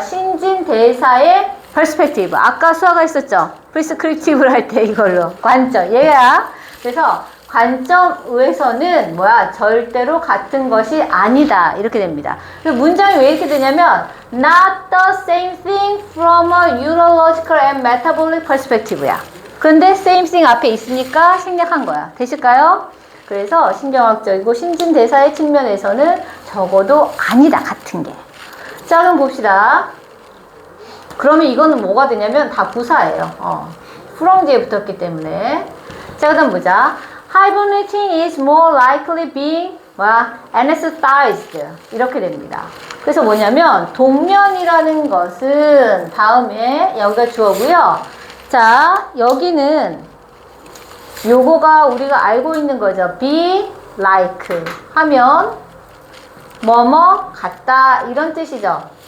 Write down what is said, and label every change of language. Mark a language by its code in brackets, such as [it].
[ko] 신진대사의 perspective. 아까 수화가 있었죠? prescriptive를 할 때 이걸로 관점. 얘야. 그래서 관점에서는 뭐야? 절대로 같은 것이 아니다. 이렇게 됩니다. 문장이 왜 이렇게 되냐면 [en] not the same thing from a neurological and metabolic perspective야. [ko] 근데 [en] same thing [ko] 앞에 있으니까 생략한 거야. 되실까요? 그래서 신경학적이고 신진대사의 측면에서는 적어도 아니다. 같은 게. 자, 그럼 봅시다. 그러면 이거는 뭐가 되냐면 다 부사예요. from 뒤에 붙었기 때문에. 자, 그 다음 보자. [en] Hibernating is more likely being anesthetized. [ko] 이렇게 됩니다. 그래서 뭐냐면 동면이라는 것은 다음에 여기가 주어고요. 자, 여기는 요거가 우리가 알고 있는 거죠. [en] be like [ko] 하면 뭐뭐 같다 이런 뜻이죠.